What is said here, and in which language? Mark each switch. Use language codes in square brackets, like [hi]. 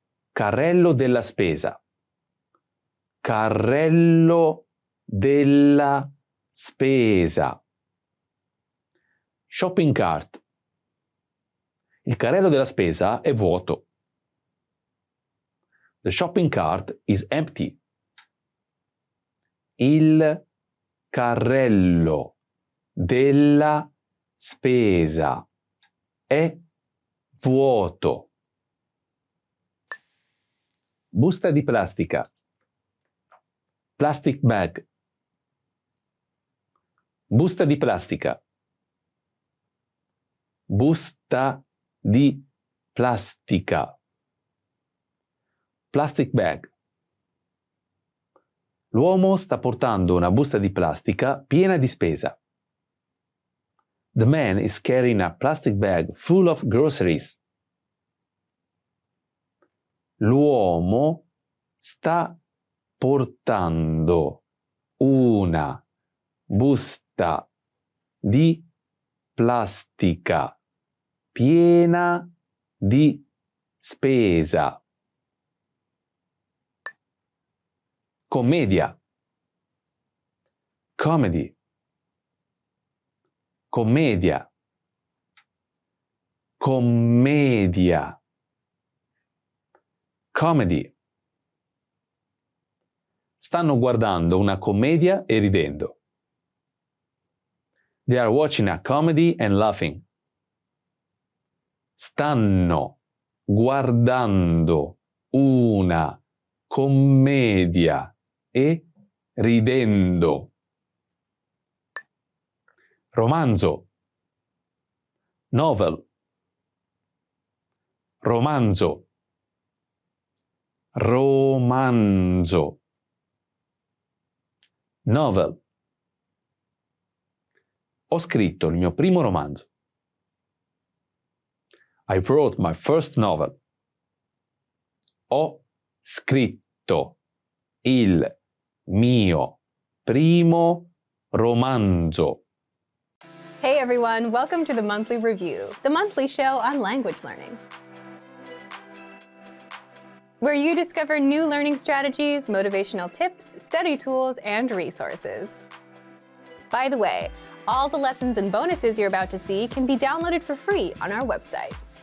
[it] Carrello della spesa. Carrello della spesa. [en] Shopping cart. [it] Il carrello della spesa è vuoto. [en] The shopping cart is empty. [it] Il carrello della spesa è vuoto. Busta di plastica. [en] Plastic bag. [it] Busta di plastica. Busta di plastica. [en] Plastic bag. [it] L'uomo sta portando una busta di plastica piena di spesa. [en] The man is carrying a plastic bag full of groceries. [it] L'uomo sta portando una busta di plastica piena di spesa. Commedia. [en] Comedy. [it] Commedia. Commedia. [en] Comedy. [it] Stanno guardando una commedia e ridendo. [en] They are watching a comedy and laughing. [it] Stanno guardando una commedia e ridendo. Romanzo. [en] Novel. [it] Romanzo. Romanzo. [en] Novel. [it] Ho scritto il mio primo romanzo. [en] I wrote my first novel. [it] Ho scritto il mio primo romanzo. [en] Hey everyone, welcome to the Monthly Review, the monthly show on language learning, where you discover new learning strategies, motivational tips, study tools, and resources. By the way, all the lessons and bonuses you're about to see can be downloaded for free on our website.